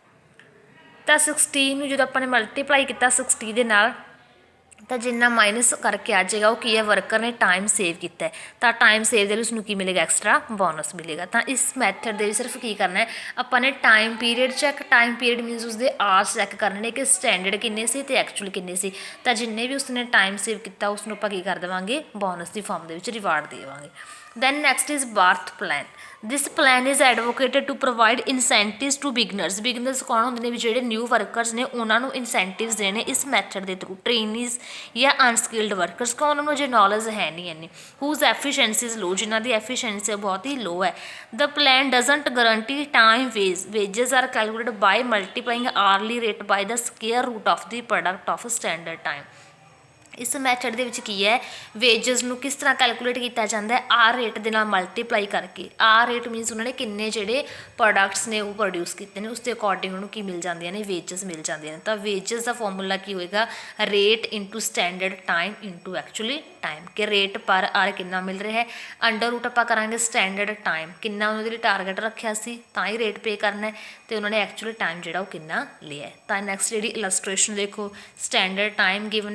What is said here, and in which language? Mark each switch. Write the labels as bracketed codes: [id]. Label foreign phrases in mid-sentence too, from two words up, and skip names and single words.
[pa] ਤਾਂ 16 ਨੂੰ ਜਦੋਂ ਆਪਾਂ ਨੇ ਮਲਟੀਪਲਾਈ ਕੀਤਾ 60 ਦੇ ਨਾਲ ਤਾਂ ਜਿੰਨਾ ਮਾਈਨਸ ਕਰਕੇ ਆ ਜਾਏਗਾ ਉਹ ਕੀ ਹੈ ਵਰਕਰ ਨੇ [en] time save [pa] ਕੀਤਾ ਤਾਂ [en] time save [pa] ਦੇ ਲਈ ਉਸਨੂੰ ਕੀ ਮਿਲੇਗਾ [en] extra bonus [pa] ਮਿਲੇਗਾ ਤਾਂ ਇਸ ਮੈਥਡ ਦੇ ਵਿੱਚ ਸਿਰਫ ਕੀ ਕਰਨਾ ਹੈ ਆਪਾਂ ਨੇ [en] time period check time period means [pa] ਉਸਦੇ [en] hours check [pa] ਕਰਨੇ ਨੇ ਕਿ ਸਟੈਂਡਰਡ ਕਿੰਨੇ ਸੀ ਅਤੇ ਐਕਚੁਅਲ ਕਿੰਨੇ ਸੀ ਤਾਂ ਜਿੰਨੇ ਵੀ ਉਸਨੇ [en] time save [pa] ਕੀਤਾ ਉਸਨੂੰ ਆਪਾਂ ਕੀ ਕਰ ਦੇਵਾਂਗੇ ਬੋਨਸ ਦੀ ਫਾਰਮ ਦੇ ਵਿੱਚ ਰਿਵਾਰਡ ਦੇਵਾਂਗੇ [en] then next is birth plan this plan is advocated to provide incentives to beginners [pa] ਕੌਣ ਹੁੰਦੇ ਨੇ ਵੀ ਜਿਹੜੇ [en] new workers [pa] ਨੇ ਉਹਨਾਂ ਨੂੰ ਇਨਸੈਂਟਿਵਸ ਦੇਣੇ ਇਸ ਮੈਥਡ ਦੇ [en] through trainees [pa] ਜਾਂ [en] unskilled workers [pa] ਕੌਣ ਉਹਨਾਂ ਨੂੰ ਜੇ ਨੌਲੇਜ ਹੈ ਨਹੀਂ ਇੰਨੀ [en] whose efficiency is low [pa] ਜਿਨ੍ਹਾਂ ਦੀ ਐਫੀਸ਼ੀਐਂਸੀ ਬਹੁਤ ਹੀ ਲੋ ਹੈ [en] the plan doesn't guarantee time wages are calculated by multiplying hourly rate by the square root of the product of standard time [pa] ਇਸ ਮੈਥਡ ਦੇ ਵਿੱਚ ਕੀ ਹੈ ਵੇਜਸ ਨੂੰ ਕਿਸ ਤਰ੍ਹਾਂ ਕੈਲਕੂਲੇਟ ਕੀਤਾ ਜਾਂਦਾ ਹੈ [en] hour rate [pa] ਦੇ ਨਾਲ ਮਲਟੀਪਲਾਈ ਕਰਕੇ [en] hour rate means [pa] ਉਹਨਾਂ ਨੇ ਕਿੰਨੇ ਜਿਹੜੇ ਪ੍ਰੋਡਕਟਸ ਨੇ ਉਹ ਪ੍ਰੋਡਿਊਸ ਕੀਤੇ ਨੇ ਉਸ ਦੇ ਅਕੋਰਡਿੰਗ ਉਹਨੂੰ ਕੀ ਮਿਲ ਜਾਂਦੀਆਂ ਨੇ ਵੇਜਸ ਮਿਲ ਜਾਂਦੀਆਂ ਨੇ ਤਾਂ ਵੇਜਸ ਦਾ ਫਾਰਮੂਲਾ ਕੀ ਹੋਏਗਾ [en] rate into standard time into actually time [pa] ਕਿ [en] rate per hour [pa] ਕਿੰਨਾ ਮਿਲ ਰਿਹਾ ਹੈ [en] under root [pa] ਆਪਾਂ ਕਰਾਂਗੇ [en] standard time [pa] ਕਿੰਨਾ ਉਹਨਾਂ ਦੇ ਲਈ ਟਾਰਗੇਟ ਰੱਖਿਆ ਸੀ ਤਾਂ ਹੀ [en] rate pay [pa] ਕਰਨਾ ਅਤੇ ਉਹਨਾਂ ਨੇ [en] actually time [pa] ਜਿਹੜਾ ਉਹ ਕਿੰਨਾ ਲਿਆ ਤਾਂ ਨੈਕਸਟ ਜਿਹੜੀ ਇਲਸਟ੍ਰੇਸ਼ਨ ਦੇਖੋ [en] standard time given